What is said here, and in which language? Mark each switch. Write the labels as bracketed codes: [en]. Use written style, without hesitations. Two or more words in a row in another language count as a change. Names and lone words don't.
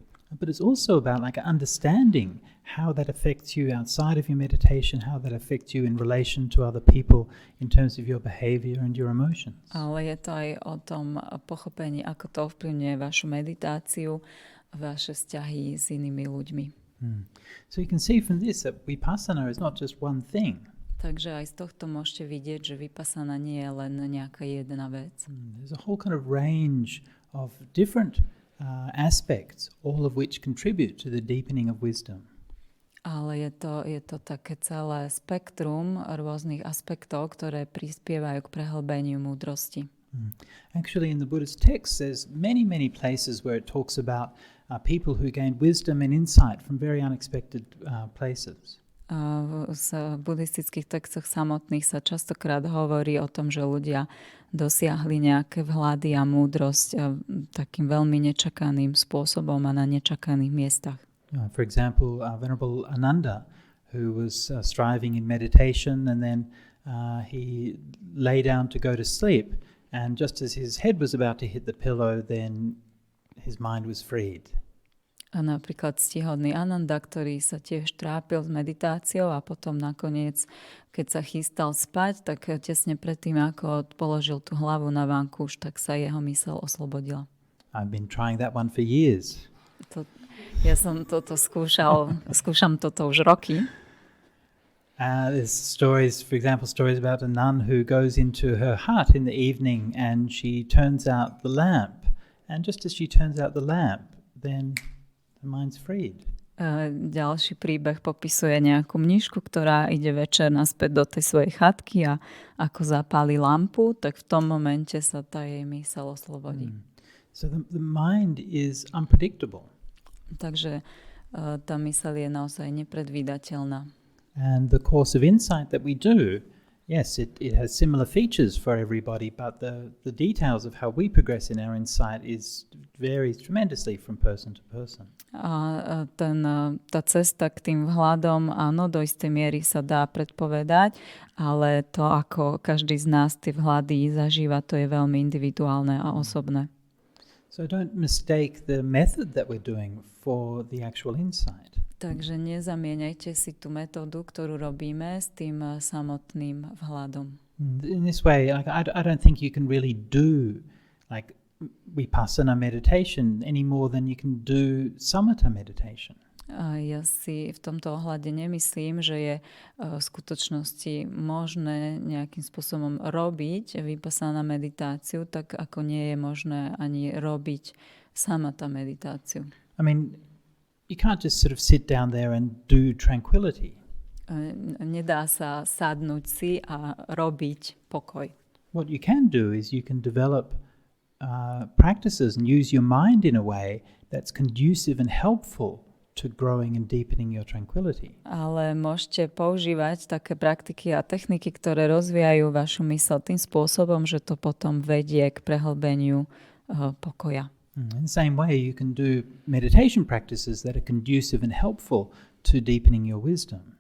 [en] But it's also about like understanding how that affects you outside of your meditation, how that affects you in relation to other people in terms of your behavior and your emotions. [sk] Ale je to aj o tom pochopení, ako to ovplyvňuje vašu meditáciu, vaše vzťahy s inými ľuďmi. [en] So you can see from this that vipassana is not just one thing. [sk] Takže aj z tohto môžete vidieť, že vipassana nie je len nejaká jedna vec. [en] There's a whole kind of range of different aspects, all of which contribute to the deepening of wisdom. [sk] Ale je to také celé spektrum rôznych aspektov, ktoré prispievajú k prehlbeniu múdrosti. [en] Actually, in the Buddhist text, there's many places where it talks about people who gained wisdom and insight from very unexpected places. [sk] V buddhistických textoch samotných sa častokrát hovorí o tom, že ľudia dosiahli nejaké vhľady a múdrosť takým veľmi nečakaným spôsobom a na nečakaných miestach. [en] For example, Venerable Ananda, who was striving in meditation, and then he lay down to go to sleep, and just as his head was about to hit the pillow, then his mind was freed. [sk] A napríklad ctihodný Ananda, ktorý sa tiež trápil s meditáciou a potom nakoniec, keď sa chystal spať, tak tesne predtým, ako položil tú hlavu na vankúš, tak sa jeho myseľ oslobodila. [en] I've been trying that one for years. [sk] Ja som toto skúšam toto už roky. [en] There's stories, for example, stories about a nun who goes into her hut in the evening and she turns out the lamp. And just as she turns out the lamp, then the mind's freed. [sk] Ďalší príbeh popisuje nejakú mníšku, ktorá ide večer naspäť do tej svojej chatky a ako zapáli lampu, tak v tom momente sa tá jej myseľ oslobodí. [en] So the mind is unpredictable. [sk] Takže tá myseľ je naozaj nepredvídateľná. [en] And the course of insight that we do, yes, it has similar features for everybody, but the details of how we progress in our insight varies tremendously from person to person. [sk] A tá cesta k tým vhľadom, áno, do istej miery sa dá predpovedať, ale to, ako každý z nás tie vhľady zažíva, to je veľmi individuálne a osobné. [en] So don't mistake the method that we're doing for the actual insight. [sk] Takže nezamieňajte si tú metódu, ktorú robíme, s tým samotným vhľadom. [en] In this way, like, I don't think you can really do like vipassana meditation any more than you can do samatha meditation. [sk] A ja si v tomto ohľade nemyslím, že je v skutočnosti možné nejakým spôsobom robiť vipassana meditáciu, tak ako nie je možné ani robiť samatha meditáciu. [en] I mean, you can't just sort of sit down there and do tranquility. [sk] Nedá sa sadnúť si a robiť pokoj. [en] What you can do is you can develop practices and use your mind in a way that's conducive and helpful to growing and deepening your tranquility. [sk] Ale môžete používať také praktiky a techniky, ktoré rozvíjajú vašu myseľ tým spôsobom, že to potom vedie k prehlbeniu pokoja. [en] In the same way, you can do meditation practices that are conducive and helpful to deepening your wisdom.